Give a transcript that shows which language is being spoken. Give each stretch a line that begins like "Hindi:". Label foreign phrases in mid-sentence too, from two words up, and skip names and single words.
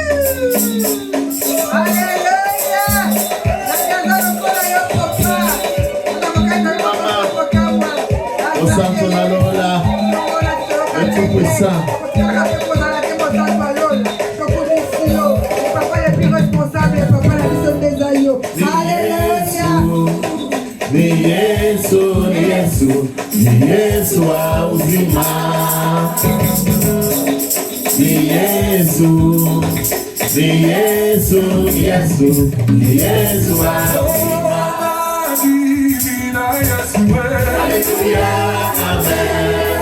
Portuguese: O santo na lola, é tudo isso. Aleluia.
Swahili: ni Yesu, ni Yesu, ni Yesu wa uzima. Ni Yesu, ni Yesu, ni Yesu, ni Yesu wa uzima.
English: Hallelujah, amen.